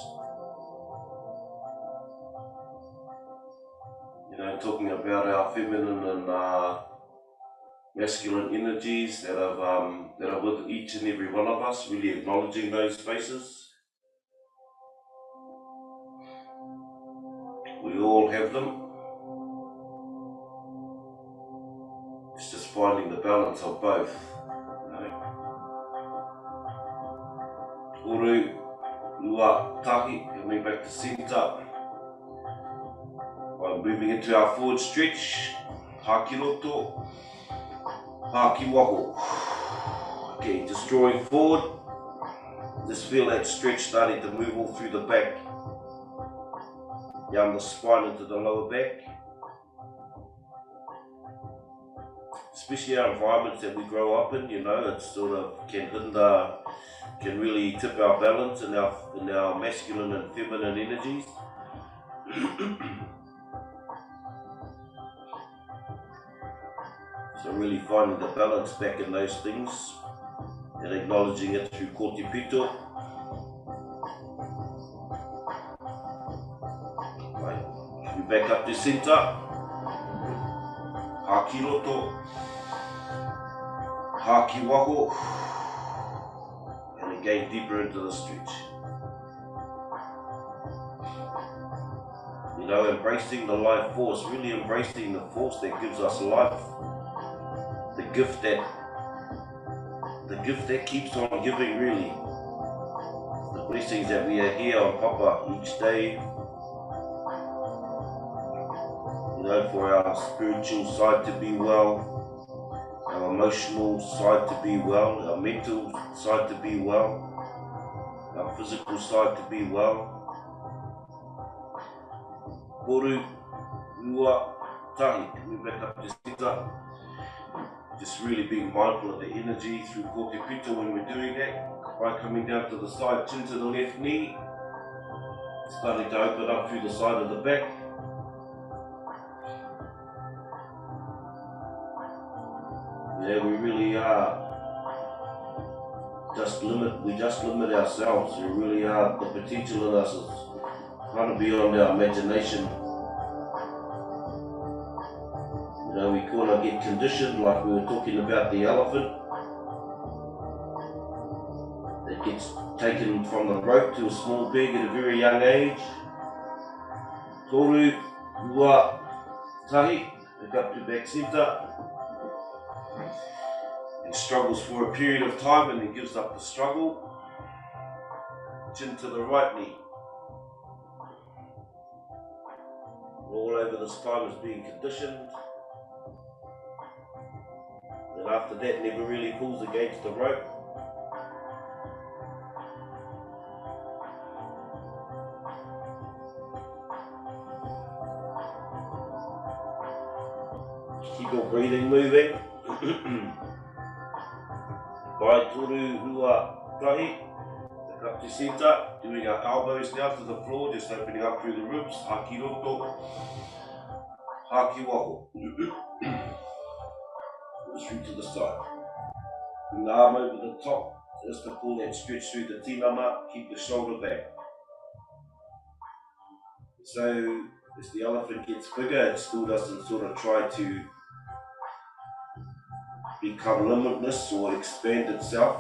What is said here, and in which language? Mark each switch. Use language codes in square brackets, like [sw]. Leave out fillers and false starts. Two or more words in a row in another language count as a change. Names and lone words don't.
[en] You know, talking about our feminine and masculine energies that are with each and every one of us, really acknowledging those spaces. We all have them. It's just finding the balance of both. You know? [mi] Toru, rua, tahi, [en] coming back to centre. Right, moving into our forward stretch. [mi] Haki roto, haki wako. [en] Okay, just drawing forward. Just feel that stretch starting to move all through the back. Down the spine into the lower back. Especially our environments that we grow up in, you know, it sort of can hinder, can really tip our balance in our masculine and feminine energies. So really finding the balance back in those things and acknowledging it through [mi] kōti pito. [en] Right, we back up to centre. [mi] Haki roto. Haki wako, [en] and again deeper into the stretch. You know, embracing the life force, really embracing the force that gives us life, the gift that keeps on giving, really. The blessings that we are here on Papa each day. You know, for our spiritual side to be well. Our emotional side to be well, our mental side to be well, our physical side to be well. [mi] Toru, rua, tahi, [en] coming back up to centre. Just really being mindful of the energy through [mi] kōti pito [en] when we're doing that. By coming down to the side, chin to the left knee. Starting to open up through the side of the back. Yeah, we really are we just limit ourselves. We really are, the potential in us is kind of beyond our imagination. You know, we kind of get conditioned, like we were talking about the elephant. That gets taken from the rope to a small peg at a very young age. [mi] Toru, rua, tahi, [en] back up to back centre. And struggles for a period of time and then gives up the struggle. Chin to the right knee. All over the spine is being conditioned. And after that, never really pulls against the rope. Keep your breathing moving. [mi] Pai toru rua tahi. [en] Back up to centre. Doing our elbows now to the floor, just opening up through the ribs. [mi] Haki roto. Haki wako. [en] Through to the side. Bring the arm over the top, just to pull that stretch through the tinana. Keep the shoulder back. So as the elephant gets bigger, it still doesn't sort of try to become limitless or expand itself.